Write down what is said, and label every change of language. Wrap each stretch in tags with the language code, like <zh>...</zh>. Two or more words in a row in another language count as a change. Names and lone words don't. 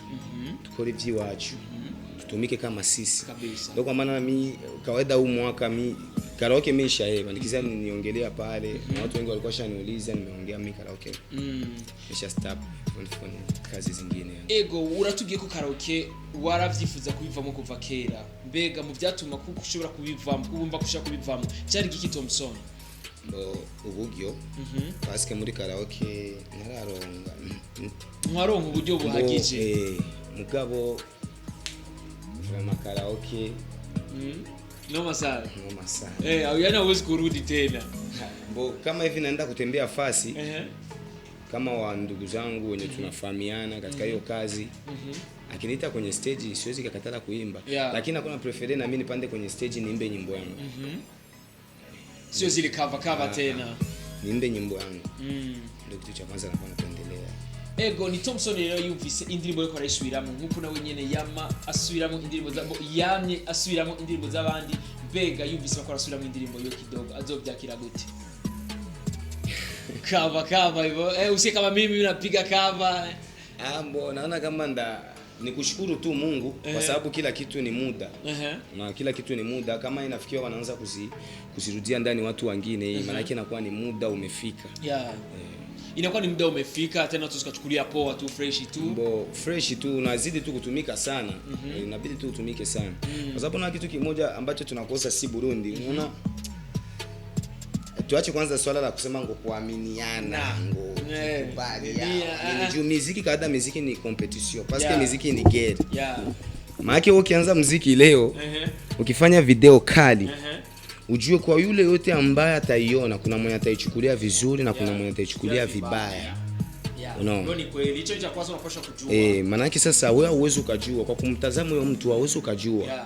<rn>Tukore vyiwacu.</rn> <sw>Tutumike kama sisi. Ndio kwa maana mimi kawaida huu mwaka mimi karaoke imeshaeva. Nikisema niongelea pale na watu wengi walikuwa shaniuliza nimeongea mimi karaoke. Nisha stop kufanya kazi zingine.</sw> <rn>Ego uratugiye ko karaoke waravyifuza kubivamo kuva kera. Mbega mu byatuma kuko ushobora kubivamo, kubumba kushaka kubivamo. Cyari giki Thompson? Ubugyo paske muri karaoke nararonga mwaronka uburyo buhagije mugabo vraiment karaoke no masala</rn> <sw>au yana uwezi kurudi tena kama hivi naenda kutembea fasi kama wa ndugu zangu wenye tunafahamiana katika hiyo kazi akiniita kwenye stage siwezi kukatala kuimba lakini hakuna prefer na mimi nipande kwenye stage niimbe nyimbo yangu sio zile cover tena niimbe nyimbo yangu ndio kitu cha kwanza napendelea.</sw> <rn>Ego ni Thompson rero yumvise indirimbo yo korayisubiramo nkuko nawe nyene yama asubiramo indirimbo zabo yamye asubiramo indirimbo z'abandi. Mbega yumvise bakora asubiramo indirimbo yo Kidogo azobyakira gute?</rn> <sw>Cover hivyo usiye kama mimi napiga cover naona kama nikushukuru tu Mungu kwa sababu kila kitu ni muda. Na kila kitu ni muda, kama inafikia wanaanza kuzirudia ndani watu wengine maana yake inakuwa ni muda umefika. Inakuwa ni muda umefika tena tusikachukulia poa tu fresh tu unazidi tu kutumika sana. Inabidi tu utumike sana. Kwa sababu na kitu kimoja ambacho tunakosa si Burundi. Unaona tuache kwanza swala la kusema ngo kuaminiana kubaliana. Muziki kada muziki ni competition</sw> <fr>parce que</fr> <sw>muziki ni guerre. Maana ukianza muziki leo ukifanya video kali ujue kwa yule yote ambaye ataiona kuna mwenye ataichukulia vizuri na kuna mwenye ataichukulia vibaya. Ndio ni kweli hicho cha kwanza unapaswa kujua. Maana yake sasa wewe uwezo ukajua kwa kumtazama huyo mtu uwezo ukajua.</sw>